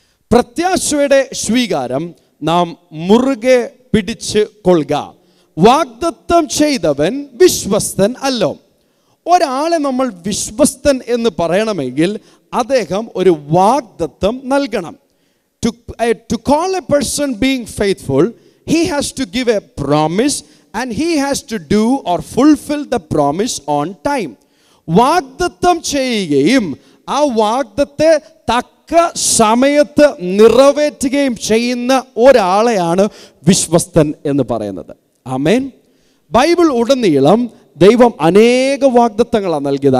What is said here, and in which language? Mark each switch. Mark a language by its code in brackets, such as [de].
[ml] പ്രത്യാശയുടെ സ്വീകാരം നാം മുറുകെ പിടിച്ച് കൊള്ളുക. വാഗ്ദത്തം ചെയ്തവൻ വിശ്വസ്തൻ അല്ലോ. ഒരാളെ നമ്മൾ വിശ്വസ്തൻ എന്ന് പറയണമെങ്കിൽ അദ്ദേഹം ഒരു വാഗ്ദത്തം നൽകണം. [en] To call a person being faithful, he has to give a promise and he has to do or fulfill the promise on time. [ml] വാഗ്ദത്തം ചെയ്യുകയും ആ വാഗ്ദത്തെ തക്ക സമയത്ത് നിറവേറ്റുകയും ചെയ്യുന്ന ഒരാളെയാണ് വിശ്വസ്തൻ എന്ന് പറയുന്നത്. ആമേൻ. ബൈബിൾ ഉടനീളം ദൈവം അനേക വാഗ്ദത്തങ്ങളാണ് നൽകിയത്.